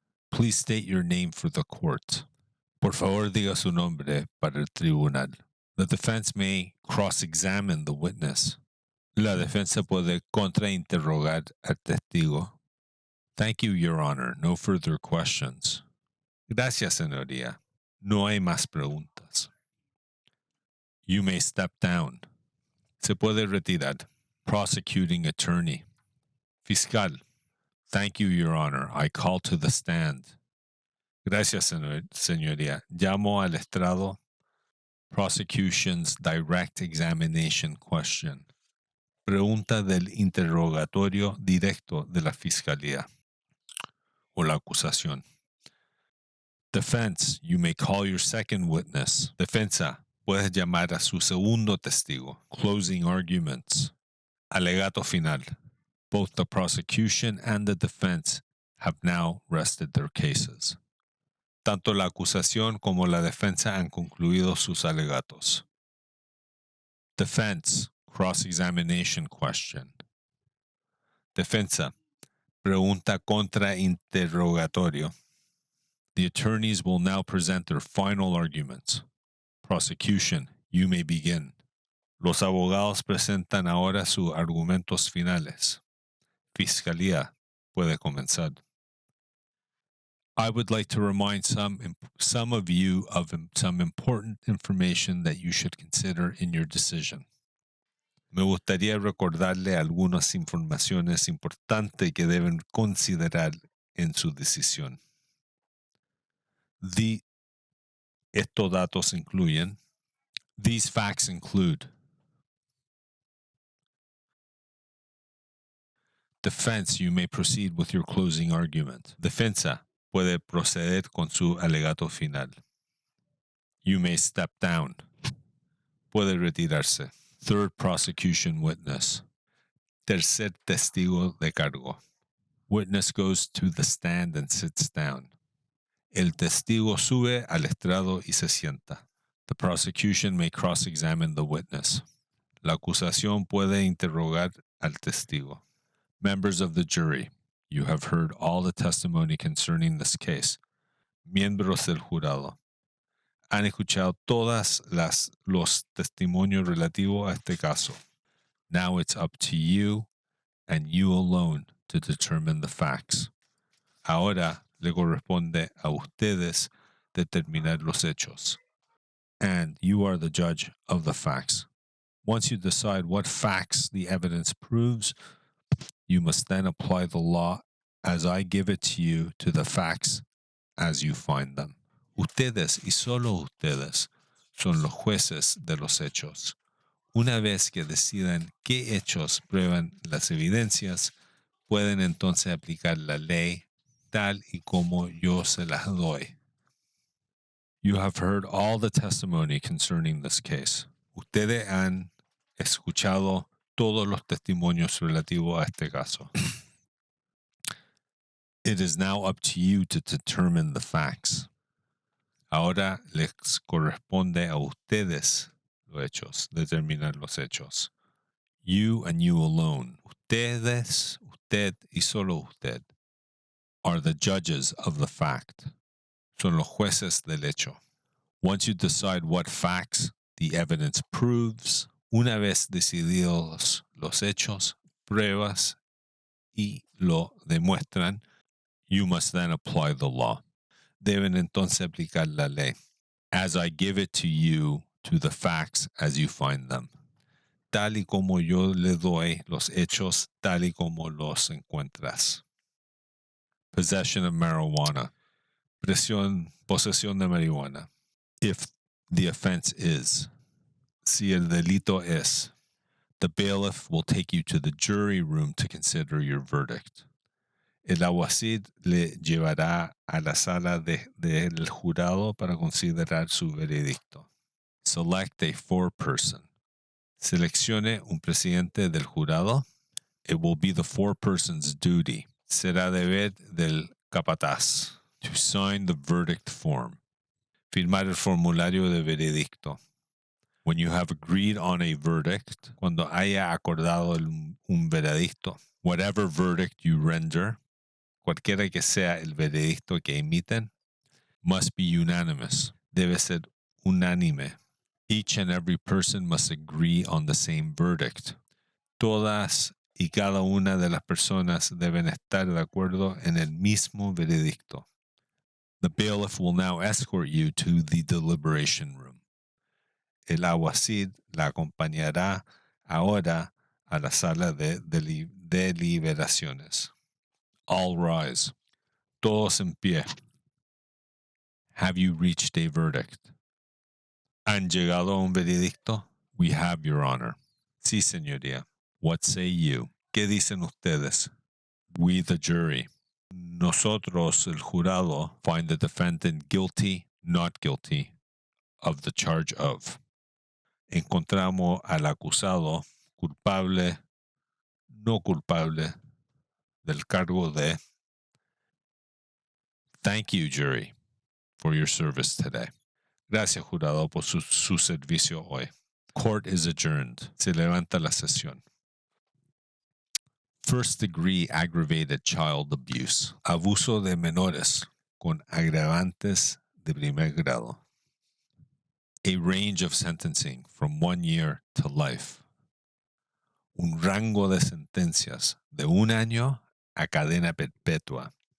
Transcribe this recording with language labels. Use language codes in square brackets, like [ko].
[en] Please state your name for the court. [es] Por favor, diga su nombre para el tribunal. [en] The defense may cross-examine the witness. [es] La defensa puede contrainterrogar al testigo. [en] Thank you, Your Honor. No further questions. [es] Gracias, señoría. No hay más preguntas. [en] You may step down. [es] Se puede retirar. [en] Prosecuting attorney. [es] Fiscal. [en] Thank you, Your Honor. I call to the stand. [es] Gracias, señoría. Llamo al estrado. [en] Prosecution's direct examination question. [es] Pregunta del interrogatorio directo de la fiscalía o la acusación. [en] Defense, you may call your second witness. [es] Defensa, puedes llamar a su segundo testigo. [en] Closing arguments. [es] Alegato final. [en] Both the prosecution and the defense have now rested their cases. [es] Tanto la acusación como la defensa han concluido sus alegatos. [en] Defense, cross-examination question. [es] Defensa, pregunta contra interrogatorio. [en] The attorneys will now present their final arguments. Prosecution, you may begin. [es] Los abogados presentan ahora sus argumentos finales. Fiscalía, puede comenzar. [en] I would like to remind some of you of some important information that you should consider in your decision. [es] Me gustaría recordarle algunas informaciones importantes que deben considerar en su decisión. Estos datos incluyen. [en] These facts include. Defense, you may proceed with your closing argument. [es] Defensa, puede proceder con su alegato final. [en] You may step down. [es] Puede retirarse. [en] Third prosecution witness. [es] Tercer testigo de cargo. [en] Witness goes to the stand and sits down. [es] El testigo sube al estrado y se sienta. [en] The prosecution may cross-examine the witness. [es] La acusación puede interrogar al testigo. [en] Members of the jury, you have heard all the testimony concerning this case. [es] Miembros del jurado, han escuchado los testimonios relativos a este caso. [en] Now it's up to you and you alone to determine the facts. [es] Ahora le corresponde a ustedes determinar los hechos. [en] And you are the judge of the facts. Once you decide what facts the evidence proves, you must then apply the law as I give it to you to the facts as you find them. [es] Ustedes y solo ustedes son los jueces de los hechos. Una vez que decidan qué hechos prueban las evidencias, pueden entonces aplicar la ley tal y como yo se las doy. [en] You have heard all the testimony concerning this case. [es] Ustedes han escuchado todos los testimonios relativos a este caso. [en] It is now up to you to determine the facts. [es] Ahora les corresponde a ustedes los hechos, determinar los hechos. [en] You and you alone. [es] Ustedes, usted y solo usted [en] are the judges of the fact. [es] Son los jueces del hecho. [en] Once you decide what facts the evidence proves, [es] una vez decididos los hechos, pruebas y lo demuestran, [en] you must then apply the law. [es] Deben entonces aplicar la ley. [en] As I give it to you, to the facts as you find them. [es] Tal y como yo le doy los hechos, tal y como los encuentras. [en] Possession of marijuana. [es] Posesión de marihuana. [en] If the offense is. [es] Si el delito es. [en] The bailiff will take you to the jury room to consider your verdict. [es] El alguacil le llevará a la sala del jurado para considerar su veredicto. [en] Select a foreperson. [es] Seleccione un presidente del jurado. [en] It will be the foreperson's duty. [es] Será deber del capataz [en] to sign the verdict form. [es] Firmar el formulario de veredicto. [en] When you have agreed on a verdict, [es] cuando haya acordado un veredicto, [en] whatever verdict you render, [es] cualquiera que sea el veredicto que emiten, [en] must be unanimous. [es] Debe ser unánime. [en] Each and every person must agree on the same verdict. [es] Todas y cada una de las personas deben estar de acuerdo en el mismo veredicto. [en] The bailiff will now escort you to the deliberation room. [es] El alguacil la acompañará ahora a la sala de deliberaciones. [en] All rise. [es] Todos en pie. [en] Have you reached a verdict? [es] ¿Han llegado a un veredicto? [en] We have, Your Honor. [es] Sí, señoría. [en] What say you? [es] ¿Qué dicen ustedes? [en] We, the jury. [es] Nosotros, el jurado, [en] find the defendant guilty, not guilty, of the charge of. [es] Encontramos al acusado culpable, no culpable, del cargo de. [en] Thank you, jury, for your service today. [es] Gracias, jurado, por su servicio hoy. [en] Court is adjourned. [es] Se levanta la sesión. [en] First degree aggravated child abuse. [es] Abuso de menores con agravantes de primer grado. [en] A range of sentencing from 1 year to life. [es] Un rango de sentencias de 1 año a cadena perpetua.